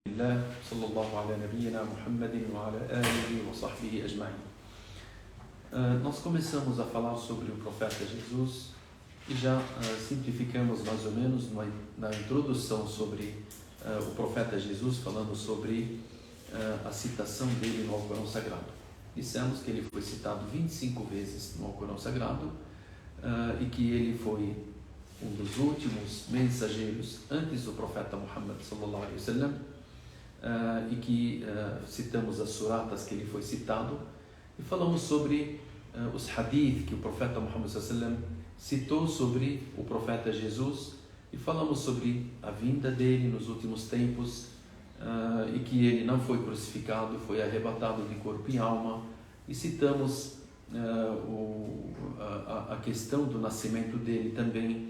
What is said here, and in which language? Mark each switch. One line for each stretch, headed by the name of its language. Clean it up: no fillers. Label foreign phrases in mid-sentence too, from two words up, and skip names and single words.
Arabic: لله صلى الله على نبينا محمد وعلى آله وصحبه أجمعين.
Portuguese: Nós começamos a falar sobre o profeta Jesus e já simplificamos mais ou menos na introdução sobre o profeta Jesus, falando sobre a citação dele no Alcorão Sagrado. Dissemos que ele foi citado 25 vezes no Alcorão Sagrado e que ele foi um dos últimos mensageiros antes do
Arabic: profeta Muhammad صلى الله عليه وسلم,
Portuguese: e que citamos as suratas que ele foi citado e falamos sobre os hadith que o profeta Muhammad
Arabic: صلى الله عليه وسلم
Portuguese: citou sobre o profeta Jesus e falamos sobre a vinda dele nos últimos tempos, e que ele não foi crucificado, foi arrebatado de corpo e alma, e citamos a questão do nascimento dele também.